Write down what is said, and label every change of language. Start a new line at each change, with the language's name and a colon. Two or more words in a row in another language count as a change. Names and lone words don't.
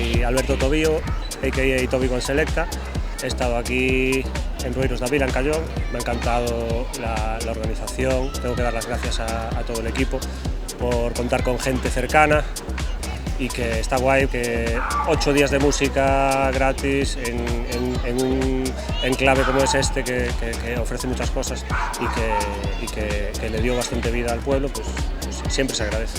Spanish: Alberto Tobío, a.k.a. Tobi con Selecta. He estado aquí en Rueiros da Vila, en Callón. Me ha encantado la organización. Tengo que dar las gracias a todo el equipo por contar con gente cercana y que está guay que 8 días de música gratis en un enclave como es este que ofrece muchas cosas y que le dio bastante vida al pueblo, pues siempre se agradece.